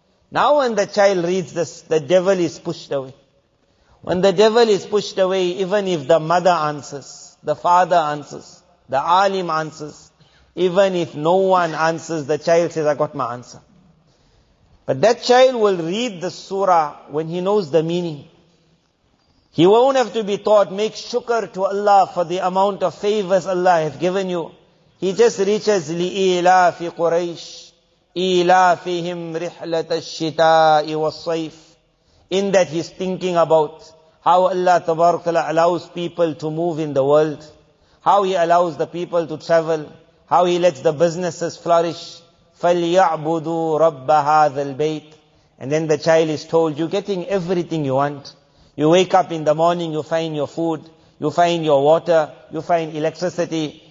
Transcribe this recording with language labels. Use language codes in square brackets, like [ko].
[en] Now when the child reads this, the devil is pushed away. When the devil is pushed away, even if the mother answers, the father answers, the alim answers, even if no one answers, the child says, I got my answer. But that child will read the surah when he knows the meaning. He won't have to be taught, make shukr to Allah for the amount of favors Allah has given you. He just reaches [ar] لِإِيلَافِ قُرَيْشِ إِيلَافِهِمْ رِحْلَةَ الشِّتَاءِ وَالصَّيْفِ. [en] In that he's thinking about how Allah Tabarak Ta'ala allows people to move in the world, how He allows the people to travel, how He lets the businesses flourish. [ar] فَلْيَعْبُدُوا رَبَّ هَذَا الْبَيْتِ. [en] And then the child is told, you're getting everything you want. You wake up in the morning, you find your food, you find your water, you find electricity.